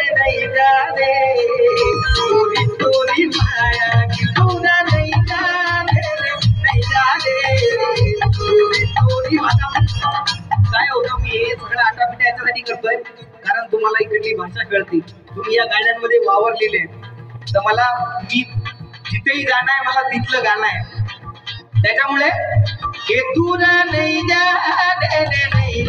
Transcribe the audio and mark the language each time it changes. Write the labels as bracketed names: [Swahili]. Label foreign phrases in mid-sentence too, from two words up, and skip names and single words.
[Chhattisgarhi] नहीं जाने तोरी तोरी माया कि टूरा नहीं जाने रे नहीं जाने तोरी तोरी [Marathi] आता काय होतं मी हे सगळं आटापिटा याच्यासाठी करतोय कारण तुम्हाला इकडली भाषा कळते तुम्ही या गाण्यांमध्ये वावरलेले तर मला मी जिथेही गाणं आहे मला तिथलं गाणं आहे त्याच्यामुळे हे दूर नाही जाने